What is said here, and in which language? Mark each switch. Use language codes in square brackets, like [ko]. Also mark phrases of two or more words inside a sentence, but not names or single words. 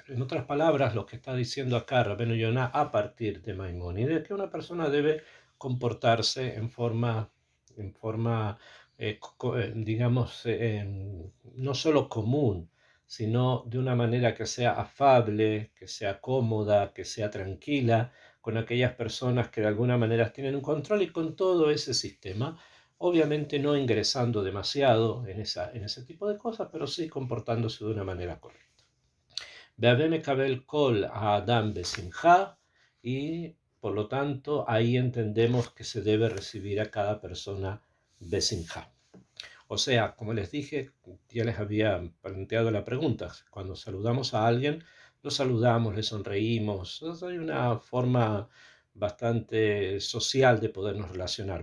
[es] En otras palabras, lo que está diciendo acá Rabbeinu Yonah a partir de Maimónides, que una persona debe comportarse en forma digamos, no solo común, sino de una manera que sea afable, que sea cómoda, que sea tranquila, con aquellas personas que de alguna manera tienen un control, y con todo ese sistema, obviamente no ingresando demasiado en ese tipo de cosas, pero sí comportándose de una manera correcta. [he] בהוי מקבל כל האדם בשמחה, [es] y por lo tanto ahí entendemos que se debe recibir a cada persona besimcha. O sea, como les dije, ya les había planteado la pregunta, cuando saludamos a alguien, lo saludamos, le sonreímos, hay una forma bastante social de podernos relacionar.